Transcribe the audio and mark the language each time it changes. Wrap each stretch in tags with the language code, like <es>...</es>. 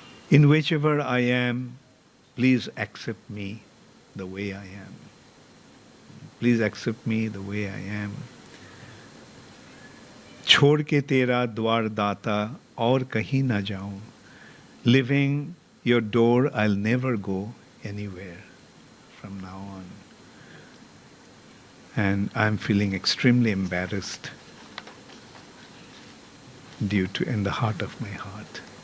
<en>In whichever I am, please accept me the way I am. Please accept me the way I am.</en> <hi>छोड़ के तेरा द्वार दाता और कहीं ना जाऊं.</hi> <en>Leaving your door, I'll never go anywhere from now on. And I'm feeling extremely embarrassed due to in the heart of my heart.</en>